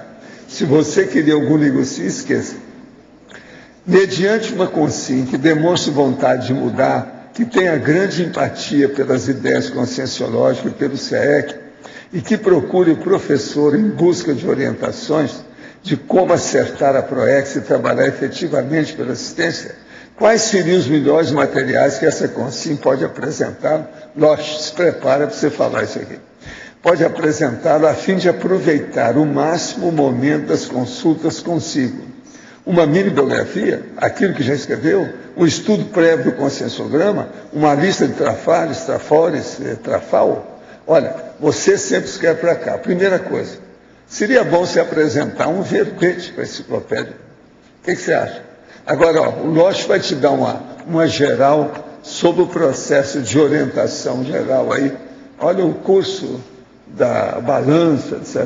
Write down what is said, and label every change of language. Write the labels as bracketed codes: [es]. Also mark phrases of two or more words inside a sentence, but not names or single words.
[pt] Se você queria algum negocinho, esqueça. Mediante uma consciência que demonstre vontade de mudar, que tenha grande empatia pelas ideias conscienciológicas e pelo SEEC, e que procure o professor em busca de orientações, de como acertar a PROEX e trabalhar efetivamente pela assistência, quais seriam os melhores materiais que essa Consim pode apresentar? Lógico, se prepara para você falar isso aqui. Pode apresentá-lo a fim de aproveitar o máximo o momento das consultas consigo. Uma mini biografia, aquilo que já escreveu, um estudo prévio do conscienciograma, uma lista de trafales, trafores, trafal. Olha, você sempre escreve para cá. Primeira coisa, seria bom você apresentar um verbete para a enciclopédia. O que você acha? Agora, ó, o Loche vai te dar uma geral sobre o processo de orientação geral aí. Olha o curso da balança, etc.